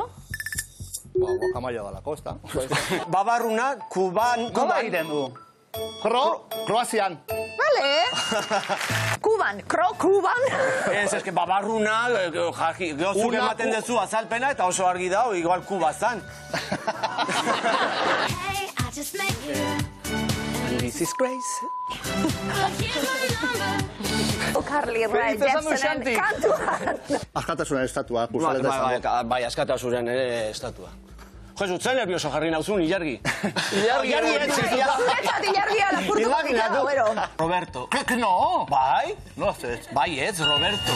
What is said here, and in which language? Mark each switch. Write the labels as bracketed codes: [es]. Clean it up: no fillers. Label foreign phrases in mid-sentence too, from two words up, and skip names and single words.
[eu] Guakamaia dalako, ez da. Babarruna, Kuban... Nola egiten du? Kroazian. Vale. Kuban, Kuban. Ez que babarruna, zuk ematen dezu azalpena eta oso argi dago, igual Kuba zan. [en] This is Grace. [eu] Carly Rae Jepsenen kantuan. Askatasunen estatua, Bai, askatasunen estatua. Jesu, zen nervioso jarri nauzun, Ilargi. Ilargi lapurtu. Imaginatu. Roberto. [es] Que no? [eu] Bai? No, ez. Bai, ez, Roberto.